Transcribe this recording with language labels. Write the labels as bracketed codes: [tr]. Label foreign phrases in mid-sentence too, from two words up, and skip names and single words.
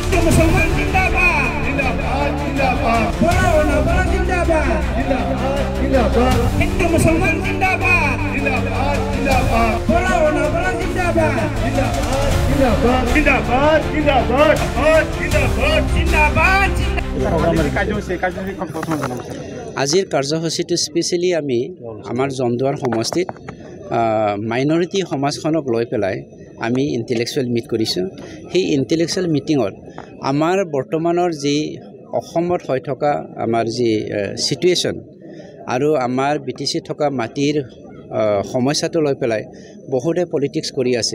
[hi] मुसलमान जिंदाबाद जिंदाबाद जिंदाबाद बोलो ना बोलो जिंदाबाद जिंदाबाद जिंदाबाद हिंदू मुसलमान जिंदाबाद जिंदाबाद जिंदाबाद बोलो ना बोलो जिंदाबाद जिंदाबाद जिंदाबाद जिंदाबाद जिंदाबाद जिंदाबाद जिंदाबाद [as] আজিৰ কাৰ্যসূচীটো স্পেচিয়েলি আমি আমাৰ জমদুৱাৰ সমষ্টিত মাইনৰিটি সমাজখনক লৈ পেলাই আমি [en] intellectual meet [as] কৰিছোঁ। সেই ইণ্টেলেকচুৱেল মিটিঙত আমাৰ বৰ্তমানৰ যি অসমত হৈ থকা আমাৰ যি চিটুৱেশ্যন আৰু আমাৰ BTC থকা মাটিৰ সমস্যাটো লৈ পেলাই বহুতে পলিটিক্স কৰি আছে।